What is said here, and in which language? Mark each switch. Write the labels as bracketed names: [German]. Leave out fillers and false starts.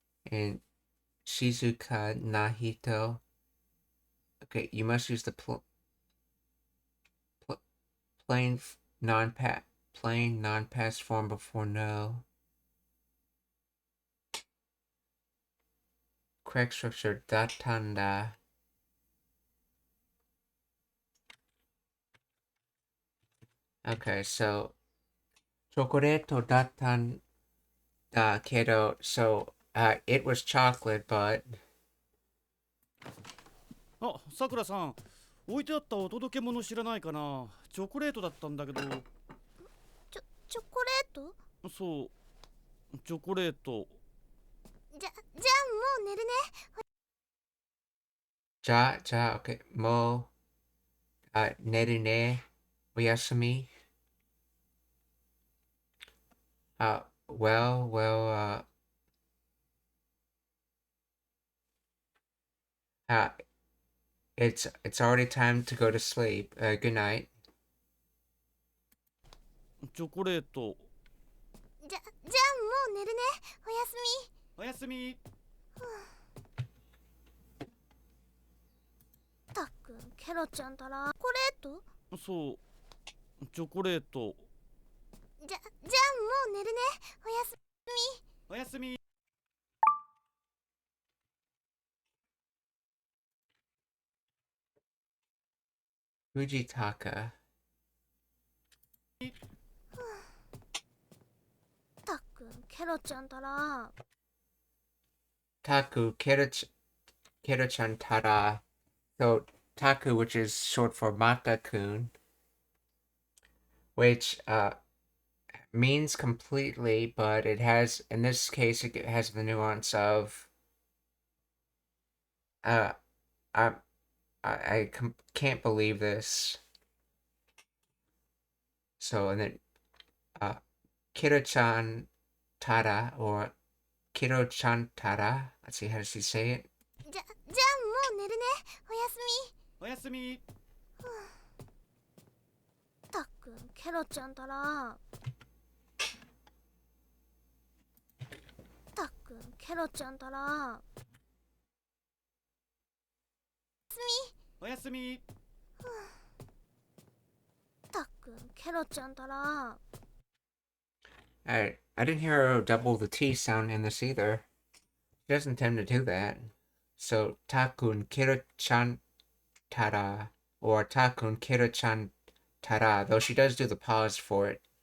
[English] And shizuka nahito. Okay, you must use the plain non-past form before no. correct structure [Japanese] だったんだ。 [English] Okay, so [Japanese] チョコレートだったんだけど、 [English] so it was chocolate, but [Japanese] あ、さくらさん、置いてあったお届け物知らないかな。チョコレートだったんだけど。チョコレート？そう、チョコレート。じゃあもう寝るね。じゃあ、okay, もう、寝るね。おやすみ。 [English] Well, it's already time to go to sleep. Good night. [Japanese] チョコレート。じゃあもう寝るね。おやすみ。おやすみ。たっくん、ケロちゃんたらチョコレート？そう、チョコレート。じゃあもう寝るね。おやすみ。おやすみ。 [English] Fujitaka. [Japanese] たっくん、ケロちゃんたら [English] Taku Kero-chan Tada. So Taku, which is short for Mata-kun, which means completely, but it has, in this case, it has the nuance of I can't believe this. So, and then Kiro-chan Tada, or Kiro-chan Tada. Let's see, how does he say it? [Japanese] じゃあもう寝るね。おやすみ。おやすみ。たっくん、ケロちゃんたらたっくん、ケロちゃんたらおやすみ。たっくん、ケロちゃんたら [English] I didn't hear her double the T sound in this either. She doesn't tend to do that. So Takun Kiro-chan Tada, or Takun Kiro-chan Tada, though she does do the pause for it.